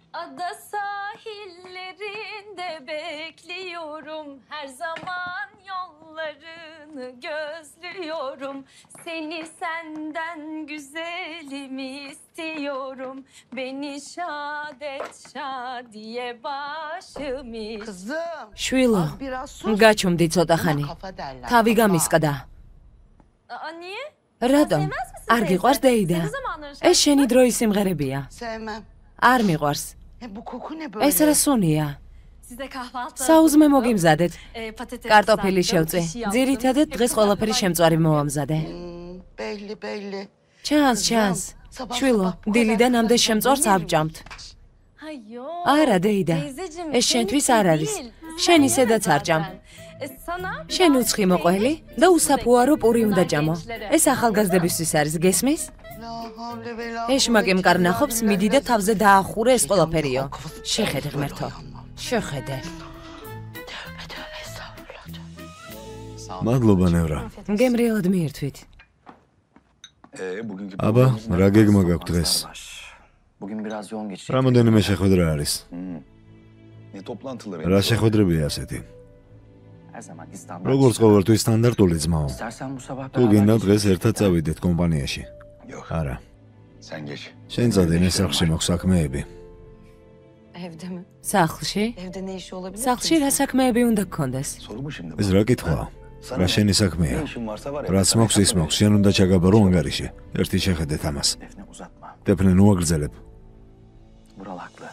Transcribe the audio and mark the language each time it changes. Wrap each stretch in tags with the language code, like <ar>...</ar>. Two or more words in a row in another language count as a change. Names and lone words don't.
<tr>Ada sahillerinde bekliyorum. Her zaman yollarını gözlüyorum. Seni senden güzelimi istiyorum. Beni şad et şadiye başımı. Kızım.</tr> <ka>შვილო, გაჩუმდი ცოტა ხანი. თავი გამისკდა.</ka> <tr>Niye?</tr> <ka>რატომ? არ გიყვარს დეიდა? ეს შენი დროის სიმღერებია.</ka> <tr>Sevmem.</tr> <ka>არ მიყვარს.</ka> <tr>Bu koku ne böyle?</tr> <ka>ეს რა სუნია?</ka> <tr>Size kahvaltı.</tr> <ka>საუზმე მოგიმზადეთ.</ka> <tr>Patates.</tr> <ka>კარტოფილი შევწი. ძირითადად დღეს ყველაფერი შემწვარი მოვამზადე.</ka> <tr>Belli.</tr> <ka>ჩანს. შვილო, დილიდან ამდე შემწვარს არ ვჭამთ. არა, დეიდა. ეს შენთვის არ არის. შენ ისედაც არ ჭამ. შენ უცხი მოყველი და უსაფუარო პური უნდა ჭამო. ეს ახალგაზრდებისთვის არის, გესმის? ეშმაკი მკარნახობს, მიდი და თავზე დაახურე ეს ყველაფერიო. შეხედე ღმერთო. შეხედე. მადლობა ნევრა. გემრიელად მიირთვით. აბა, რა გეგმა გაქვთ დღეს?</ka> <tr>Bugün biraz yoğun geçecek.</tr> <ka>რამოდენიმე შეხვედრა არის?</ka> <tr>Ne toplantıları?</tr> <ka>რა შეხვედრებია ასეთი?</ka> <tr>Her zaman İstanbul.</tr> <ka>როგორც ყოველთვის სტანდარტული ძმაო.</ka> <tr>İstersen bu sabah</tr> <ka>თუ გინდა დღეს ერთად წავიდეთ კომპანიაში.</ka> <tr>Yok.</tr> <ka>არა.</ka> <tr>Sen geç.</tr> <ka>შენ წადე სახლში მაქვს საქმეები.</ka> <tr>Evde mi?</tr> <ka>სახლში?</ka> <tr>Evde ne işi olabilir?</tr> <ka>სახლში რა საქმეები უნდა გქონდეს?</ka> <tr>Soru mu şimdi?</tr> <ka>ეს რა კითხვა? რა შენი საქმეა?</ka> <tr>Ne işin varsa var ya.</tr> <ka>რაც მაქვს ის მაქვს, შენ უნდა ჩაგაბარო ანგარიში. ერთი შეხედეთ ამას.</ka> <tr>Defne uzatma.</tr> <ka>დეფნე ნუ აგრძელებ.</ka> <tr>Vural haklı.</tr>